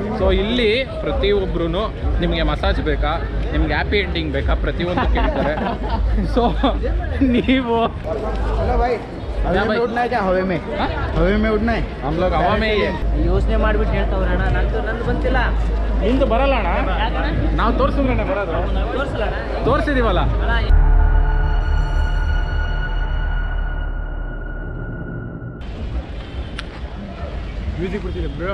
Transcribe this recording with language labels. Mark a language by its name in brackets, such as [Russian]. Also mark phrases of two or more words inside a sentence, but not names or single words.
[Kannada] ಇಲ್ಲಿ ಪ್ರತಿಯೊಬ್ಬರು ನಿಮಗೆ ಮಸಾಜ್ ಬೇಕಾ, ನಿಮ್ಗೆ [English] happy ending [Kannada] ಬೇಕಾ, ಪ್ರತಿಯೊಂದು ಕೇಳ್ತಾರೆ. ಸೊ ನೀವು [Hindi] हवा में उड़ना है क्या? हवे में उड़ना है. हम लोग हवा में ही है. [Kannada] ಯೋಚನೆ ಮಾಡ್ಬಿಟ್ಟು ಹೇಳ್ತಾವ್ರೆ ಅಣ್ಣ. ನಂದು ಬಂತಿಲ್ಲ. ನಿಂದು ಬರಲ್ಲ ಅಣ್ಣ, ನಾವು ತೋರಿಸಿದ್ರೆ ಬರೋದು. ತೋರಿಸಲ್ಲ ತೋರಿಸಿದೀವಲ್ಲ. ಮ್ಯೂಸಿಕ್ ಬಿಡ್ತಿದೆ ಬ್ರೋ.